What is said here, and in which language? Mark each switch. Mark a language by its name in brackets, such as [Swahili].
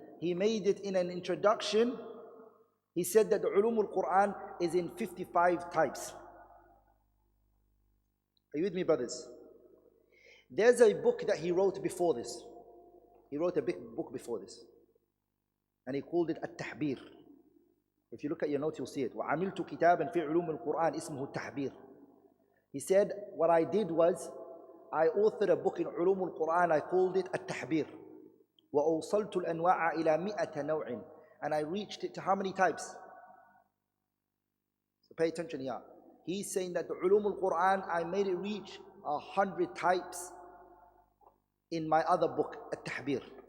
[English] He made it in an introduction. He said that the ulum al-Quran is in 55 types. Are you with me, brothers? There's a book that he wrote before this. He wrote a big book before this. And he called it التحبير. If you look at your notes, you'll see it. [Arabic] وعملت كتابا في علوم القرآن اسمه التحبير. [English] He said, what I did was, I authored a book in علوم القرآن, I called it التحبير. [Arabic] وأوصلت الأنواع إلى 100 نوع. [English] And I reached it to how many types? So pay attention here. He's saying that the علوم القرآن, I made it reach 100 types in my other book, التحبير.